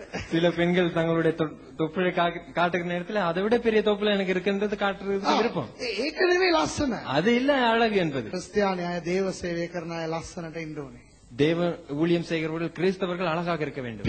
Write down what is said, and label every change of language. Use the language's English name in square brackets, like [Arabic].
[Tamil] சில பெண்கள் தங்களுடைய தொப்புளை காட்டுகிற நேரத்தில் அதை விட பெரிய தொப்புல எனக்கு இருக்குன்றது காட்டுறது விருப்பம். [Sinhala] ඒක නෙවෙයි ලස්සන. [Tamil] அது இல்ல அழகு என்பது. [Sinhala] கிறிஸ்டிයානි අය දේව සේවය කරන අය ලස්සනට ඉන්න ඕනේ. [Tamil] தேவ ஊழியம் செய்கிறவர்கள் கிறிஸ்தவர்கள் அழகாக இருக்க வேண்டும்.